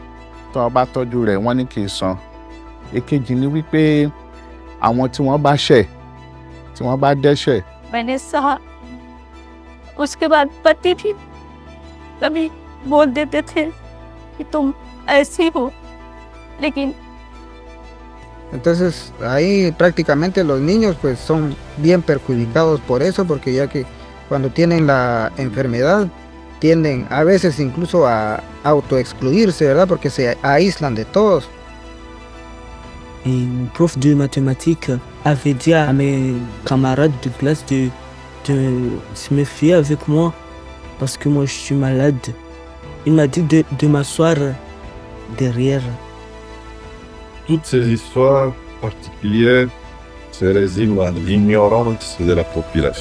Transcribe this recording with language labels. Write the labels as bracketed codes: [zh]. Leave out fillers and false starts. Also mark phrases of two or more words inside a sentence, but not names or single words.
[yo] Èkejì ni wípé àwọn tí wọ́n bá ṣẹ̀ tí wọ́n bá dẹ́ṣẹ̀. [hi] मैंने सहा उसके बाद पति भी कभी बोल देते थे कि तुम ऐसी हो, लेकिन [es] Entonces ahí prácticamente los niños pues son bien perjudicados por eso, porque ya que cuando tienen la enfermedad tienden a veces incluso a autoexcluirse, ¿verdad? Porque se aíslan de todos. [fr] Et une prof de mathématiques avait dit à mes camarades de classe de se méfier avec moi parce que moi je suis malade. Il m'a dit de m'asseoir derrière. Toutes ces histoires particulières se résument à l'ignorance de la population.